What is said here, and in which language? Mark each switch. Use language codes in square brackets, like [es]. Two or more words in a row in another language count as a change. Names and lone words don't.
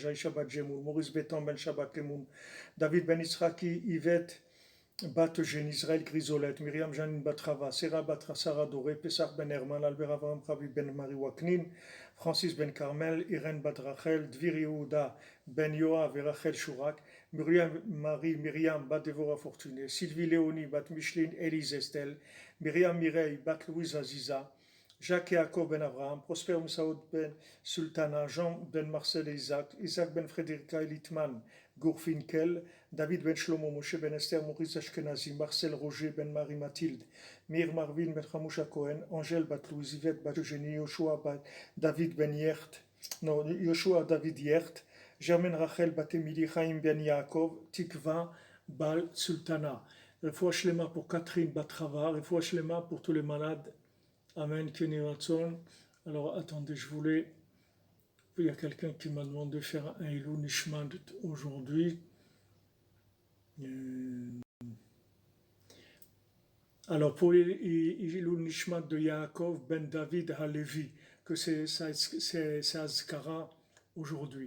[fr] Aisha bat Jemoul, Maurice Betan ben Shabbat Kemoun, David ben Israki, Yvette bat Eugène, Israël Grisolette, Myriam Janine bat Rava, Sarah bat Sarah Doré, Pessah ben Herman, Albert Avraham Ravi ben Marie Waknin, Francis ben Carmel, Irène bat Rachel, Dvir Yehuda ben Yoav et Rachel Shurak, Myriam bat Devora Fortuné, Sylvie Léonie bat Micheline Élise Estelle, Myriam Mireille bat Louise Aziza, Jacques Yaakov ben Abraham, Prosper Moussaoud ben Sultana, Jean ben Marcel et Isaac ben Frédérica Elitman, Gourfinkel, David ben Shlomo, Moshe ben Esther, Maurice Ashkenazi, Marcel Roger ben Marie Mathilde, Mir Marvin ben Chamousha Cohen, Angèle bat Louise, Yvette bat Eugénie, Yoshua bat David ben Yert, Yoshua David Yert, Germaine Rachel bat Emily, Chaim ben Yaakov, Tikva bal Sultana. [he] רפואה שלמה [fr] pour Catherine Batrava, [he] רפואה שלמה [fr] pour tous les malades. Amen, Kenny Watson. Alors attendez, il y a quelqu'un qui m'a demandé de faire un [he] עילוי נשמת [fr] aujourd'hui. Alors pour [he] עילוי נשמת [fr] de Yaakov ben David Halevi, que c'est Azkara aujourd'hui.